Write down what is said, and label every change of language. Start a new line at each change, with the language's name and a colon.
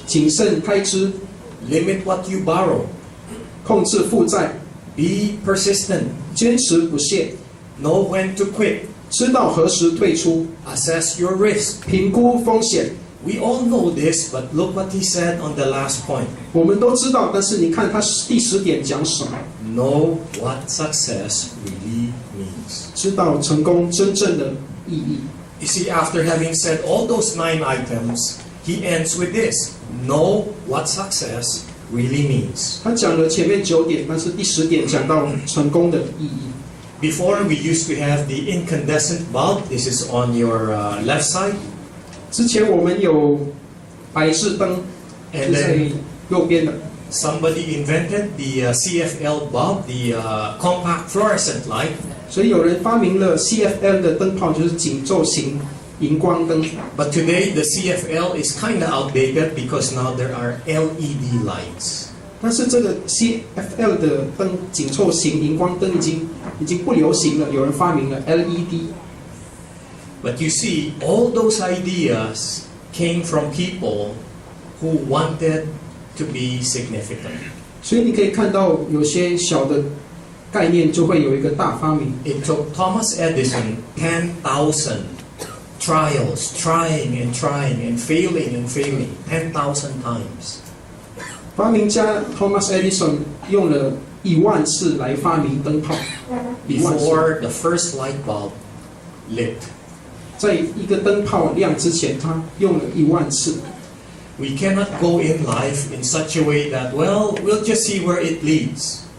Chinese: 谨慎开支，
English: Limit what you borrow.
Chinese: 控制负债，
English: Be persistent.
Chinese: 坚持不懈，
English: Know when to quit.
Chinese: 知道何时退出，
English: Assess your risk.
Chinese: 评估风险。
English: We all know this, but look what he said on the last point.
Chinese: 我们都知道，但是你看他第10点讲什么？
English: Know what success really means.
Chinese: 知道成功真正的意义。
English: You see, after having said all those 9 items, he ends with this. Know what success really means.
Chinese: 他讲了前面9点，但是第10点讲到成功的意义。
English: Before, we used to have the incandescent bulb. This is on your left side.
Chinese: 之前我们有白炽灯，
English: And
Chinese: 是在
English: then
Chinese: 右边的。
English: somebody invented the CFL bulb, the compact fluorescent light.
Chinese: 所以有人发明了 CFL 的灯泡，就是紧凑型荧光灯。
English: But today, the CFL is kind of outdated because now there are LED lights.
Chinese: 但是这个 CFL 的灯紧凑型荧光灯已经不流行了，有人发明了 LED。
English: But you see, all those ideas came from people who wanted to be significant.
Chinese: 所以你可以看到有些小的概念就会有一个大发明。
English: It took Thomas Edison 10,000 trials, trying and failing 10,000 times.
Chinese: 发明家 Thomas Edison 用了10000次来发明灯泡，10000次。
English: Before the first light bulb lit.
Chinese: 在一个灯泡亮之前，他用了10000次。
English: We cannot go in life in such a way that, well, we'll just see where it leads.